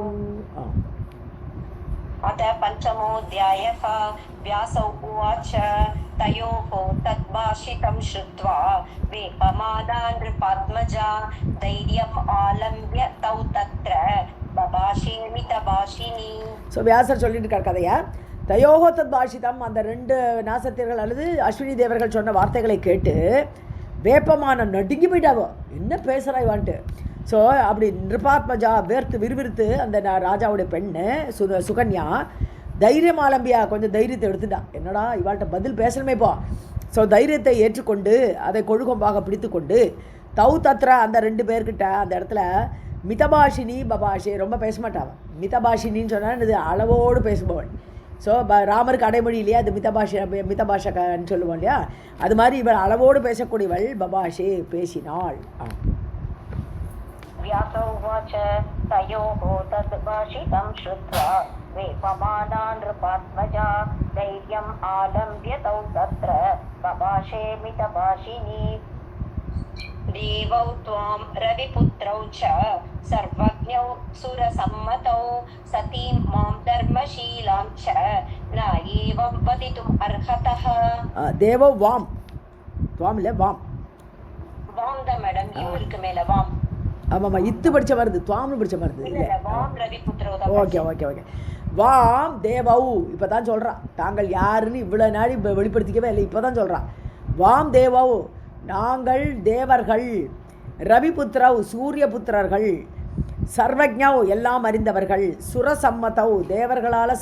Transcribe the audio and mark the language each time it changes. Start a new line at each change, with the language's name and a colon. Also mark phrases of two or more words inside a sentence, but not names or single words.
Sanskrit: अथ पञ्चमोऽध्यायः. व्यास उवाच तयोः तद्भाषितं श्रुत्वा वेपमाना नृपात्मजा धैर्यम् आलम्ब्य तौ तत्र बभाषेमितभाषिणी.
Tamil: ஸோ வியாசர் சொல்லிட்டு இருக்கார் கதையா.
Sanskrit: तयोः तत् भाषितम्,
Tamil: அந்த 2 நாசத்தியர்கள் அல்லது அஸ்வினி தேவர்கள் சொன்ன வார்த்தைகளை கேட்டு வேப்பமான நடுங்கி போயிட்டாவோ, என்ன பேசுகிறாய்வான்ட்டு. ஸோ அப்படி நிருபாத்மஜா விறுவிறுத்து அந்த ராஜாவுடைய பெண்ணு சுகன்யா தைரியம் ஆலம்பியா, கொஞ்சம் தைரியத்தை எடுத்துட்டா. என்னடா இவாள்கிட்ட பதில் பேசணுமேப்பா. ஸோ தைரியத்தை ஏற்றுக்கொண்டு அதை கொழுகொம்பாக பிடித்து கொண்டு
Sanskrit: तौ तत्र,
Tamil: அந்த 2 பேர்கிட்ட அந்த இடத்துல
Sanskrit: मितभाषिणी बभाषे,
Tamil: ரொம்ப பேச மாட்டாவன். மிதபாஷினின்னு சொன்னால் இது அளவோடு பேசுபவள். ஸோ ராமருக்கு அடைமொழி இல்லையா, அது மிதபாஷகன்னு சொல்லுவோம் இல்லையா, அது மாதிரி இவள் அளவோடு பேசக்கூடியவள். பபாஷே பேசினாள்.
Sanskrit: व्यास उवाच तयोः तद्भाषितं श्रुत्वा वेपमाना नृपात्मजा धैर्यम् आलम्ब्य तौ तत्र बभाषेमितभाषिणी. देवौ त्वां रविपुत्रौ च सर्वज्ञौ सुरसम्मतौ सतीं मां धर्मशीलां च न एवं वदितुम् अर्हतः. देवौ वाम, त्वाम இல்லை வாம்,
Tamil: வாம் தான் மேடம், இவருக்கு மேல வாம். ஆமாம்மா, இத்து படித்த வருது, துவாம்னு படித்த வருது இல்லை.
English: okay okay okay.
Sanskrit: वाम् देवौ,
Tamil: இப்போ தான் சொல்கிறான். தாங்கள் யாருன்னு இவ்வளோ நாடி வெளிப்படுத்திக்கவே இல்லை, இப்போ தான் சொல்கிறான்.
Sanskrit: वाम् देवौ,
Tamil: நாங்கள் தேவர்கள், ரவிபுத்திரவ் சூரிய புத்திரர்கள், சர்வஜ்ஞவ் எல்லாம் அறிந்தவர்கள், சுரசம்மதவ் தேவர்களால் சம்மதிக்கக்கூடியவர்கள்.